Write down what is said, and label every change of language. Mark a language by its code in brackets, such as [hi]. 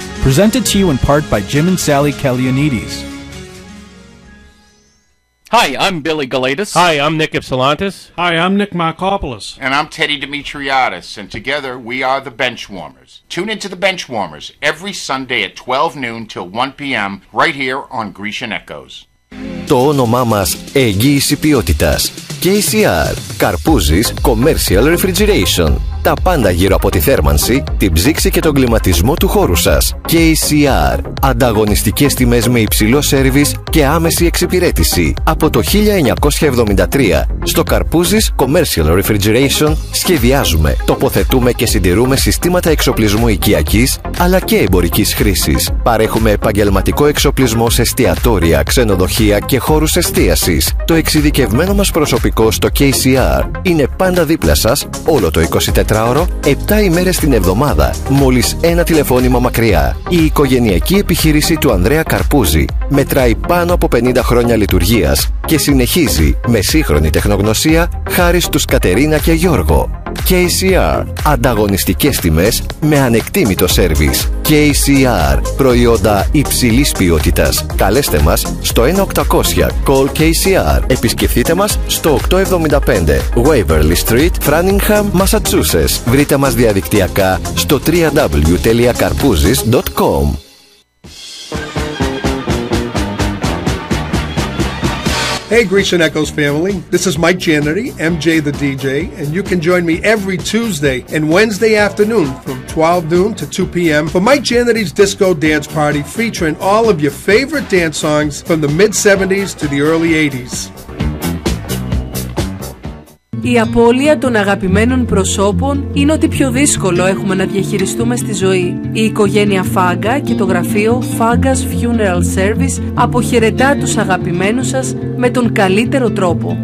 [en] Presented to you in part by Jim and Sally Kalyanides. Hi, I'm Billy Galatis. Hi, I'm Nick Ipsilantis. Hi, I'm Nick Markopoulos. And I'm Teddy Dimitriadis, and together we are The Benchwarmers. Tune into The Benchwarmers every Sunday at 12 noon till 1 p.m. right here on Grecian Echoes. [el] Το όνομά μας εγγύηση ποιότητας. KCR, Καρπούζης Commercial Refrigeration. Τα πάντα γύρω από τη θέρμανση, την ψύξη και τον κλιματισμό του χώρου σας. KCR, ανταγωνιστικές τιμές με υψηλό σέρβις και άμεση εξυπηρέτηση. Από το 1973, στο Καρπούζης Commercial Refrigeration σχεδιάζουμε, τοποθετούμε και συντηρούμε συστήματα εξοπλισμού οικιακής αλλά και εμπορικής χρήσης. Παρέχουμε επαγγελματικό εξοπλισμό σε εστιατόρια, ξενοδοχεία και χώρους εστίασης. Το εξειδικευμένο μας προσωπικό στο KCR είναι πάντα δίπλα σας, όλο το 24ωρο, 7 ημέρες την εβδομάδα, μόλις ένα τηλεφώνημα μακριά. Η οικογενειακή επιχείρηση του Ανδρέα Καρπούζη μετράει πάνω από 50 χρόνια λειτουργίας και συνεχίζει με σύγχρονη τεχνογνωσία χάρη στους Κατερίνα και Γιώργο. KCR. Ανταγωνιστικές τιμές με ανεκτίμητο σέρβις. KCR. Προϊόντα υψηλής ποιότητας. Καλέστε μας στο 1-800-CALL-KCR. Επισκεφτείτε μας στο 875 Waverly Street, Framingham, Massachusetts. Βρείτε μας διαδικτυακά στο www.karpouzis.com. [en] Hey, Grecian Echoes family, this is Mike Janity, MJ the DJ, and you can join me every Tuesday and Wednesday afternoon from 12 noon to 2 p.m. for Mike Janity's Disco Dance Party featuring all of your favorite dance songs from the mid-70s to the early 80s. [el] Η απώλεια των αγαπημένων προσώπων είναι ό,τι πιο δύσκολο έχουμε να διαχειριστούμε στη ζωή. Η οικογένεια Φάγκα και το γραφείο Φάγκας Funeral Service αποχαιρετά τους αγαπημένους σας με τον καλύτερο τρόπο.